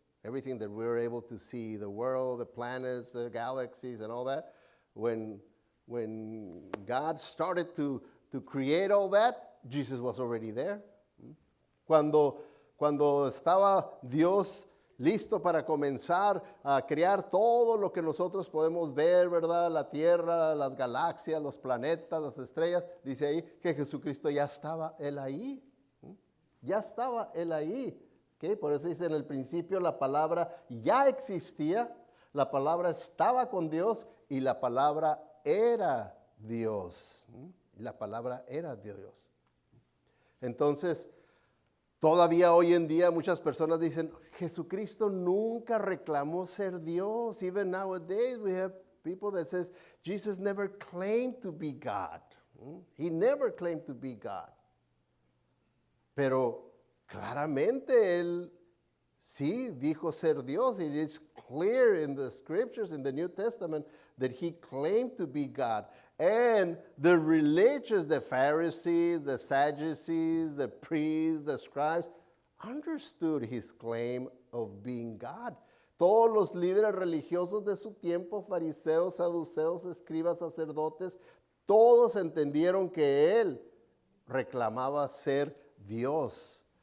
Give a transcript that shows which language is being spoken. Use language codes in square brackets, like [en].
[en] Everything that we're able to see, the world, the planets, the galaxies, and all that. When God started to create all that, Jesus was already there. [es] Cuando estaba Dios listo para comenzar a crear todo lo que nosotros podemos ver, ¿verdad? La tierra, las galaxias, los planetas, las estrellas. Dice ahí que Jesucristo ya estaba Él ahí. Ya estaba Él ahí. ¿Okay? Por eso dice en el principio la palabra ya existía, la palabra estaba con Dios y la palabra era Dios. La palabra era Dios. Entonces, todavía hoy en día muchas personas dicen, Jesucristo nunca reclamó ser Dios. [en] Even nowadays we have people that says, Jesus never claimed to be God. He never claimed to be God. [es] Pero claramente Él sí, dijo ser Dios. [en] It is clear in the scriptures, in the New Testament, that he claimed to be God. And the religious, the Pharisees, the Sadducees, the priests, the scribes, understood his claim of being God. [es] Todos los líderes religiosos de su tiempo, fariseos, saduceos, escribas, sacerdotes, todos entendieron que él reclamaba ser Dios.